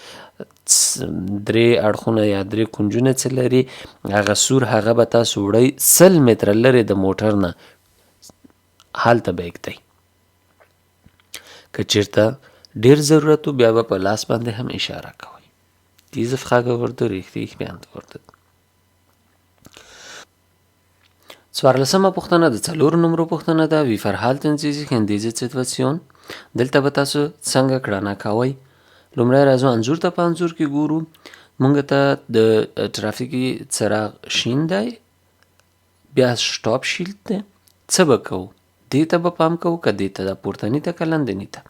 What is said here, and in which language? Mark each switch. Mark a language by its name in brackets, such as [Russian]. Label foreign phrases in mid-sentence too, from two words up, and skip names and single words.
[Pashto] 3 اړخونه یا 3 کنجونه چې لري هغه سور هغه به تاسو وړئ 100 متره لرې د موټر نه هلته به ایږدئ که چېرته ډېر ضرورت و بیا به په لاس باندې هم اشاره کوئ [German] Diese Frage wurde richtig beantwortet. [Pashto] څوارلسمه پوښتنه د 4 نمرو پوښتنه ده. [German] Wie verhalten Sie sich in dieser Situation؟ [Pashto] دلته به تاسو څنګه کړنه کوئ؟ لومړی راځو انځور ته. په انځور کې ګورو مونږ ته د ترافیکي څراغ شین دی، بیا سټاپ شیلد دی. څه به کوو؟ دې ته به پام کوو که دې ته، دا پورتني ته که لاندني ته.